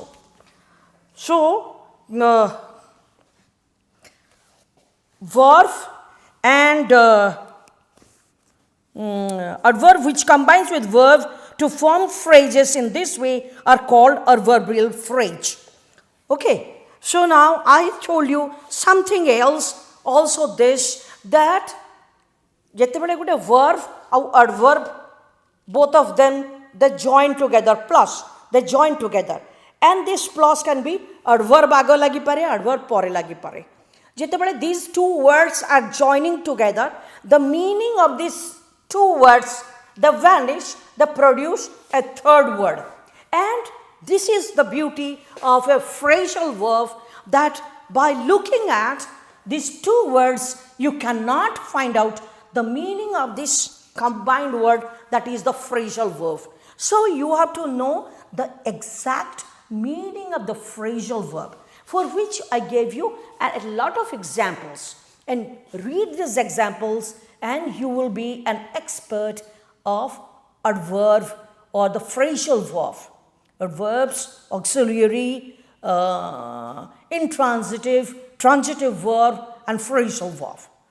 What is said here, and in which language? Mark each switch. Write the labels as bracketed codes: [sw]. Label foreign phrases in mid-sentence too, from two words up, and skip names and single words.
[en] So, verb and adverb which combines with verb to form phrases in this way are called adverbial phrase. Okay, so now I told you something else also, this that [or] ଯେତେବେଳେ ଗୋଟେ [en] verb और adverb, both of them they join together, plus they join together, and this plus can be adverb [or] ଆଗେ ଲାଗି ପାରେ, [en] adverb [or] ପରେ ଲାଗି ପାରେ. [en] जेतेबेले these two words are joining together, the meaning of these two words they vanish, they produce a third word. And this is the beauty of a phrasal verb, that by looking at these two words you cannot find out the meaning of this combined word, that is the phrasal verb. So you have to know the exact meaning of the phrasal verb, for which I gave you a lot of examples, and read these examples and you will be an expert of adverb or the phrasal verb. Adverbs, auxiliary, intransitive, transitive verb and phrasal verb.